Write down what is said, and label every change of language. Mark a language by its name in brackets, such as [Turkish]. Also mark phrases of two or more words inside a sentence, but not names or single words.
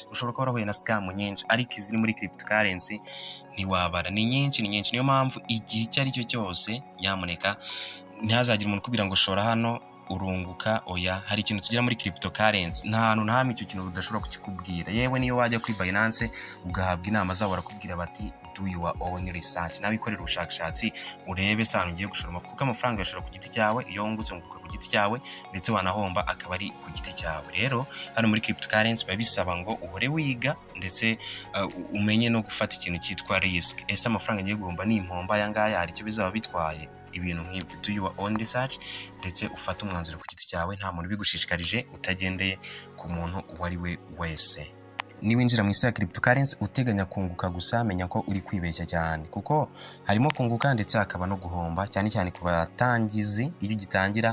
[Kinyarwanda] Ushobora kuba warahuye na scam nyinshi, ariko iziri muri cryptocurrency ntiwabara, ni nyinshi. Niyo mpamvu igihe icyo ari cyo cyose nyamuneka ntihazagire umuntu kubwira ngo shora hano urunguka. Oya, hari ikintu tugira muri cryptocurrency nta hantu nta icyo kintu udashobora kukikubwira. Yewe niyo wajya kuri Binance ugahabwa inama zabo barakubwira bati [English] do your own research, [Kinyarwanda] nawe ikorera ubushakashatsi urebe sano ugiye gushora, kuko amafaranga yashora ku giti cyawe, iyo wungutse unguka ku giti cyawe, ndetse wanahomba akaba ari ku giti cyawe. Rero hano muri cryptocurrency biba bisaba ngo uhore wiga ndetse umenye no gufata ikintu cyitwa risk. Ese amafaranga ngiye guhomba ni impomba yangaya, hari icyo bizaba bitwaye? Ibintu nk'ibyo, [English] do your own research [Kinyarwanda] ndetse ufata umwanzuro ku giti cyawe, nta muntu ubigushishikarije, utagendeye ku muntu uwo ari we wese. Niwinjira mu isi ya cryptocurrency uteganya kunguka gusa, menya ko uri kwibeshya cyane, kuko harimo kunguka ndetse hakaba no guhomba, cyane ku batangizi iyo ugitangira.